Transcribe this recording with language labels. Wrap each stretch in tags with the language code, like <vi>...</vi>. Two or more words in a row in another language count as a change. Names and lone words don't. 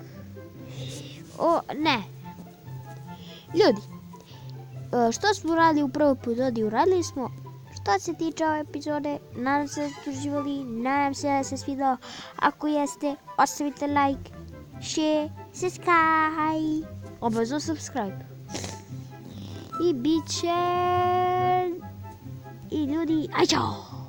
<bs>Ne. Ljudi, što smo radili u prvoj epizodi, uradili smo. Što se tiče ove epizode, nadam se da ste uživali, nadam se da se svidao. Ako jeste, ostavite</bs> <en>like, share, subscribe.</en> <bs>Obavezno subscribe. I bit će... I ljudi, aj čao!</bs>